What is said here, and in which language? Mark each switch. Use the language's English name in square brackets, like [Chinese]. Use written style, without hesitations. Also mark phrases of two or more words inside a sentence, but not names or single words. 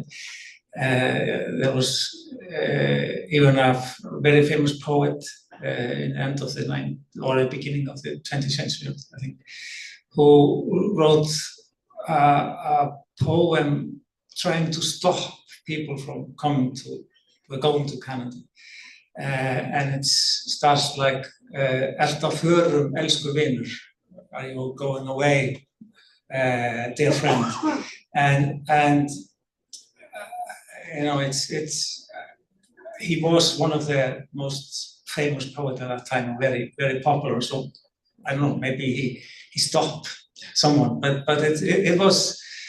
[English] There was even a very famous poet in the end of the 9th or the beginning of the 20th century, I think, who wrote a poem trying to stop people from going to Canada. And it starts like, [Icelandic] "Ert á förum, elsku vinur," [English] are you going away, dear friend? And you know, he was one of the most famous poets at that time, very, very popular. So I don't know, maybe he stopped someone, but it was.